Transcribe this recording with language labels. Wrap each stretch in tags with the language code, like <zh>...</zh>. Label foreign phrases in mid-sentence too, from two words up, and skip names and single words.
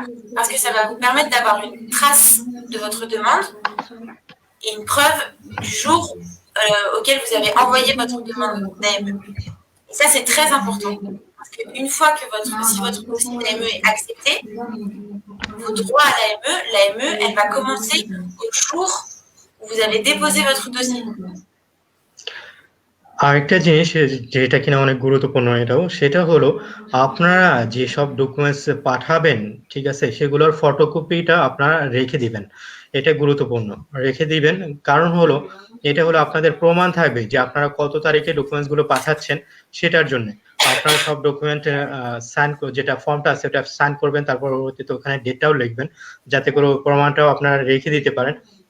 <fr>Parce que ça va vous permettre d'avoir une trace de votre demande et une preuve du jour auquel vous avez envoyé votre demande d'AME. Et ça, c'est très important. Parce qu'une fois que si votre dossier d'AME est accepté, vos droits à l'AME, elle va commencer au jour où vous avez déposé votre dossier.</fr> <bn>আরেকটা জিনিস যেটা কিনা অনেক গুরুত্বপূর্ণ এটাও, সেটা হলো আপনারা যে সব ডকুমেন্টস পাঠাবেন, ঠিক আছে, সেগুলোর ফটোকপিটা আপনারা রেখে দিবেন। এটা গুরুত্বপূর্ণ, রেখে দিবেন। কারণ হলো এটা হলো আপনাদের প্রমাণ থাকবে যে আপনারা কত তারিখে ডকুমেন্টস গুলো পাঠাচ্ছেন, সেটার জন্য আপনারা সব</bn> <en>document sign,</en> <bn>যেটা ফর্মটা আছে ওটা সাইন করবেন, তারপর পরবর্তীতে ওখানে ডেটটাও লিখবেন, যাতে করে প্রমাণটাও আপনারা রেখে দিতে পারেন।</bn>